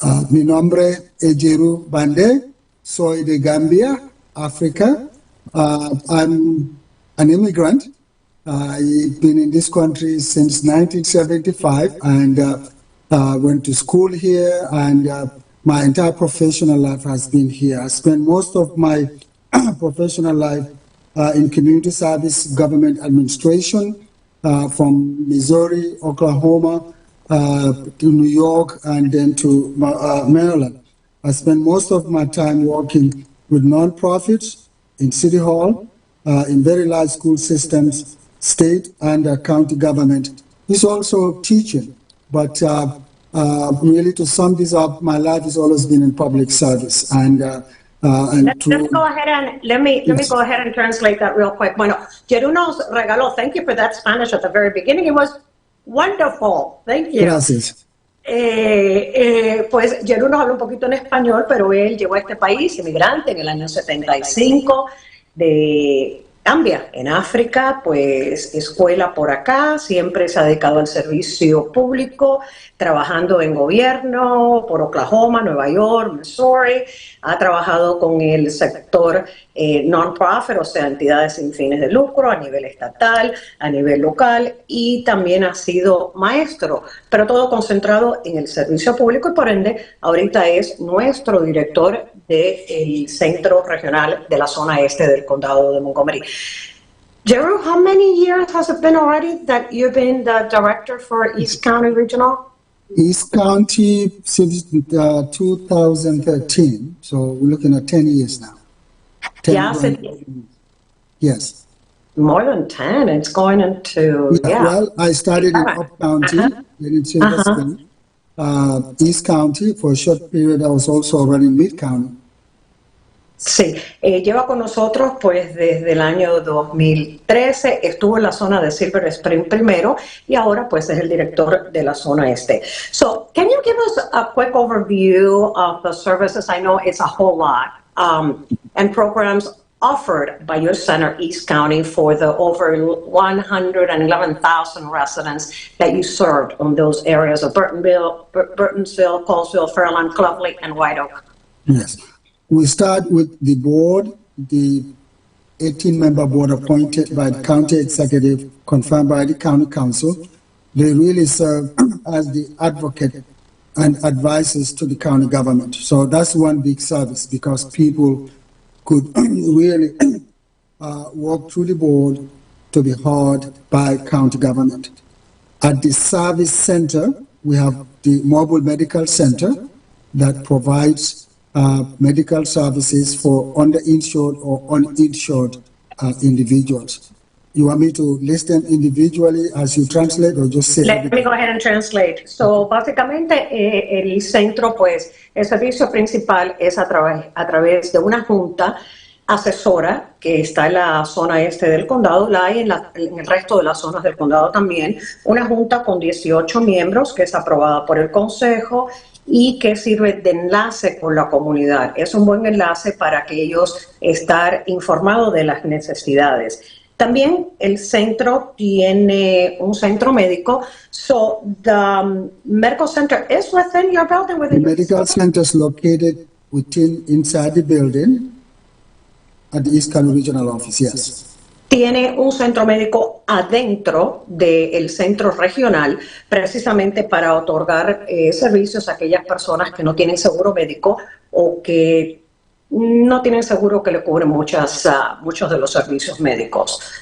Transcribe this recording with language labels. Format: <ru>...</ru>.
<es>Mi nombre es Jewru Bandeh, soy de Gambia, Africa.</es> <en>I'm an immigrant. I've been in this country since 1975 and went to school here, and my entire professional life has been here. I spent most of my professional life in community service, government administration, from Missouri, Oklahoma, to New York, and then to Maryland. I spent most of my time working with nonprofits, in City Hall, in very large school systems, state and county government. It's also teaching, but really to sum this up, my life has always been in public service. Let's go ahead and let me go ahead and translate that real quick.</en> <es>Bueno, Jewru nos regaló.</es> <en>Thank you for that Spanish at the very beginning. It was wonderful. Thank you.</en> <es>Gracias. Pues Jewru nos habla un poquito en español, pero él llegó a este país, inmigrante, en el año 75, de Gambia, en África, pues escuela por acá, siempre se ha dedicado al servicio público, trabajando en gobierno por Oklahoma, Nueva York, Missouri, ha trabajado con el sector non-profit, o sea, entidades sin fines de lucro a nivel estatal, a nivel local, y también ha sido maestro, pero todo concentrado en el servicio público, y por ende ahorita es nuestro director del Centro Regional de la zona este del Condado de Montgomery.</es> <en>Jewru, how many years has it been already that you've been the director for East County Regional? East County since 2013, so we're looking at 10 years now. 10 yes. More than 10, it's going into, Well, I started in Up County, then in Silver Spring, East County. For a short period, I was also running Mid County.</en> <es>Sí, lleva con nosotros pues desde el año 2013, estuvo en la zona de Silver Spring primero y ahora pues es el director de la zona este.</es> <en>So, can you give us a quick overview of the services? I know it's a whole lot, and programs offered by your center, East County, for the over 111,000 residents that you served on those areas of Burtonsville, Colesville, Fairland, Clovelly, and White Oak. Yes. We start with the board, the 18-member board appointed by the county executive, confirmed by the county council. They really serve as the advocate and advisors to the county government. So that's one big service, because people could really walk through the board to be heard by county government. At the service center, we have the mobile medical center that provides medical services for underinsured or uninsured individuals. You want me to list them individually as you translate, or just say? Let me go ahead and translate.</en> <es>So, básicamente, el centro, pues, el servicio principal es a través de una junta acesora que está en la zona este del condado, la hay en el resto de las zonas del condado también, una junta con 18 miembros que es aprobada por el concejo y que sirve de enlace con la comunidad. Es un buen enlace para que ellos estar informados de las necesidades. También el centro tiene un centro médico.</es> <en>So the medical center is within your building. The medical center is located inside the building at the East County Regional Office, yes.</en> <es>Tiene un centro médico adentro del centro regional, precisamente para otorgar servicios a aquellas personas que no tienen seguro médico o que no tienen seguro que le cubren muchos de los servicios médicos.</es>